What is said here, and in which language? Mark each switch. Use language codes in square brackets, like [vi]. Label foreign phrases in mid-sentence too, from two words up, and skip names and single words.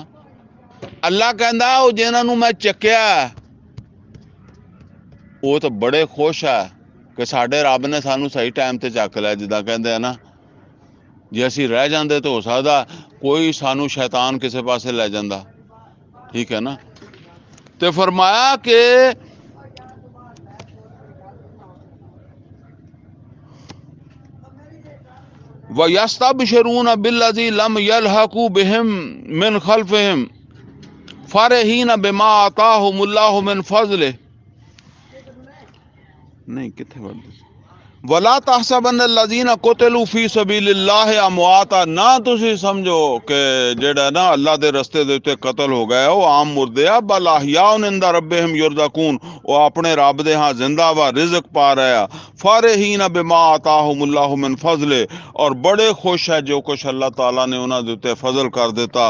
[pa] ਅੱਲਾ ਕਹਿੰਦਾ ਉਹ ਜਿਹਨਾਂ ਨੂੰ ਮੈਂ ਚੱਕਿਆ ਉਹ ਤਾਂ ਬੜੇ ਖੁਸ਼ ਆ ਕਿ ਸਾਡੇ ਰੱਬ ਨੇ ਸਾਨੂੰ ਸਹੀ ਟਾਈਮ ਤੇ ਚੱਕ ਲਿਆ। ਜਿੱਦਾਂ ਕਹਿੰਦੇ ਆ ਨਾ, ਜੇ ਅਸੀਂ ਰਹਿ ਜਾਂਦੇ ਤਾਂ ਹੋ ਸਕਦਾ ਕੋਈ ਸਾਨੂੰ ਸ਼ੈਤਾਨ ਕਿਸੇ ਪਾਸੇ ਲੈ ਜਾਂਦਾ। ਠੀਕ ਹੈ ਨਾ। ਤੇ ਫਰਮਾਇਆ ਕਿ [ar] وَيَسْتَبْشِرُونَ بِالَّذِي لَمْ يَلْحَقُوا بِهِمْ مِنْ خَلْفِهِمْ فَرِحِينَ بِمَا آتَاهُمُ اللَّهُ مِنْ [pa] فَضْلِهِ [ur] نہیں کتنے بندے [ar] وَلَا تَحْسَبَنَّ الَّذِينَ قُتِلُوا فِي سَبِيلِ اللَّهِ أَمْوَاتًا [pa] ਨਾ ਤੁਸੀਂ ਸਮਝੋ ਕਿ ਜਿਹੜਾ ਨਾ ਅੱਲਾ ਦੇ ਰਸਤੇ ਦੇ ਉੱਤੇ ਕਤਲ ਹੋ ਗਏ ਉਹ ਆਮ ਮੁਰਦੇ ਆ। [ar] بل أحياء عند ربهم يرزقون, [pa] ਉਹ ਆਪਣੇ ਰੱਬ ਦੇ ਹਾਂ ਜ਼ਿੰਦਾ ਵਾ, ਰਿਜ਼ਕ ਪਾ ਰਹੇ ਆ। [ar] فرحين بما آتاهم الله من فضله, [ur] اور بڑے خوش ہے جو کچھ [pa] ਅੱਲਾਹ ਤਾਲਾ ਨੇ ਉਹਨਾਂ ਦੇ ਉੱਤੇ ਫਜ਼ਲ ਕਰ ਦਿੱਤਾ।